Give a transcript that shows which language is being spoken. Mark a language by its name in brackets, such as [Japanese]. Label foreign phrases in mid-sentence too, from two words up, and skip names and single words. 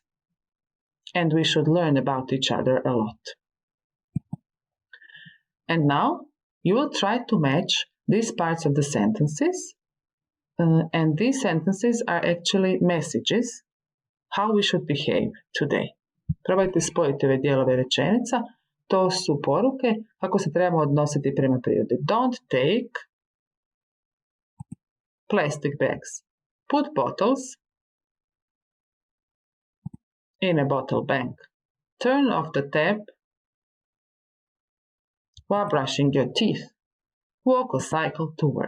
[English] And we should learn about each other a lot. And now you will try to match these parts of the sentences. And these sentences are actually messages how we should behave today. [Croatian] Probajte spojiti ove dijelove rečenica. To su poruke kako se trebamo odnositi prema prirodi. [English] Don't take plastic bags. Put bottles in a bottle bank. Turn off the tap while brushing your teeth. Walk or cycle to work.